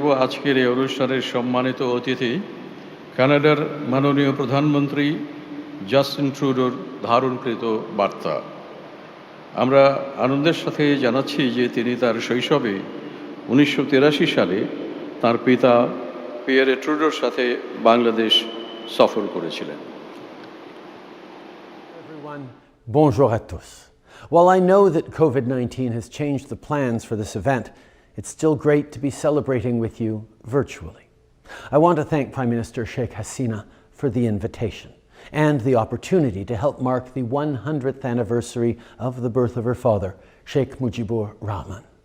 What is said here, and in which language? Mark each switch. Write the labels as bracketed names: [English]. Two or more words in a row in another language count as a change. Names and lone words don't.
[Bangla] আজকের এই অনুষ্ঠানের সম্মানিত অতিথি কানাডার মাননীয় প্রধানমন্ত্রী জাস্টিন ট্রুডোর ধারণকৃত বার্তা। আমরা আনন্দের সাথে জানাচ্ছি যে তিনি তার শৈশবে 1983 সালে তার পিতা পিয়েরে ট্রুডোর সাথে বাংলাদেশ সফর করেছিলেন। [French] Bonjour à tous. [English] While I know that COVID-19 has changed the plans for this event, it's still great to be celebrating with you virtually. I want to thank Prime Minister Sheikh Hasina for the invitation and the opportunity to help mark the 100th anniversary of the birth of her father, Sheikh Mujibur Rahman.